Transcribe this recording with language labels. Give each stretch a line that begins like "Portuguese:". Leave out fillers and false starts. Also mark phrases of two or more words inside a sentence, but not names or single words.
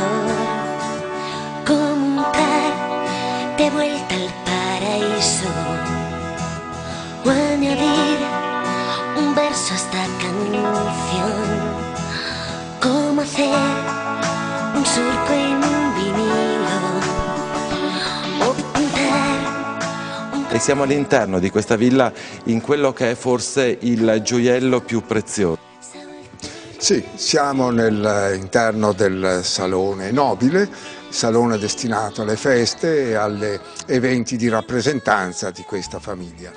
Spanish: flor, comunicar de vuelta al paraíso o añadir un verso a esta canción, como hacer un surco en un vinilo o pintar.
Italian: E siamo all'interno di questa villa, in quello che è forse il gioiello più prezioso. Sì, siamo all'interno del salone nobile, salone destinato alle feste e agli eventi di rappresentanza di questa famiglia.